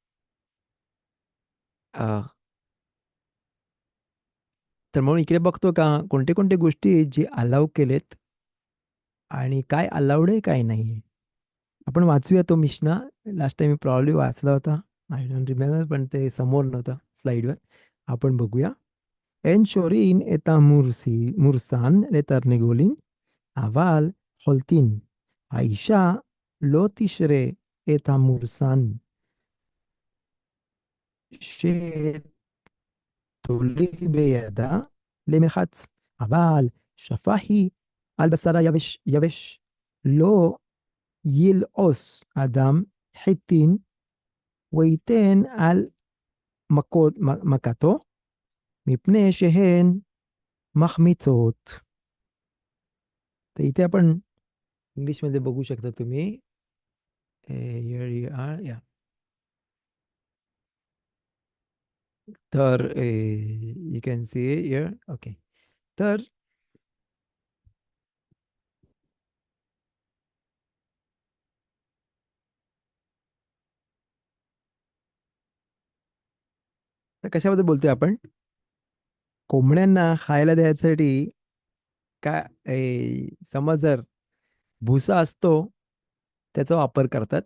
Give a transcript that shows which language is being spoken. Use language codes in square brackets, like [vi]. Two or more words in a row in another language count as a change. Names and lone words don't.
[mr] अ, तर म्हणून इकडे बघतो का कोणते कोणते गोष्टी आहेत जे अलाव केलेत आणि काय अलाउड आहे काय नाही आहे. आपण वाचूया तो मिशना. [en] last time [mr] मी प्रॉब्ली वाचला होता. [en] I don't remember, [mr] पण ते समोर नव्हतं स्लाईडवर. आपण बघूया. [he] אין שורין את מורסן לתרנגולין, אבל חולטין. האישה לא תשרה את המורסן שתוליך בידה למרחץ, אבל שפה היא על בשר יבש. לא ילעוס אדם חיטין וייתן על מכתו, מפני שהן מחמיצות. [mr] तर इथे आपण इंग्लिशमध्ये बघू शकता तुम्ही. [en] here you are, yeah. तर you can see here. [mr] ओके. तर तर कशाबद्दल बोलतोय आपण? कोंबड्यांना खायला द्यायसाठी काय समज जर भुसा असतो त्याचा वापर करतात.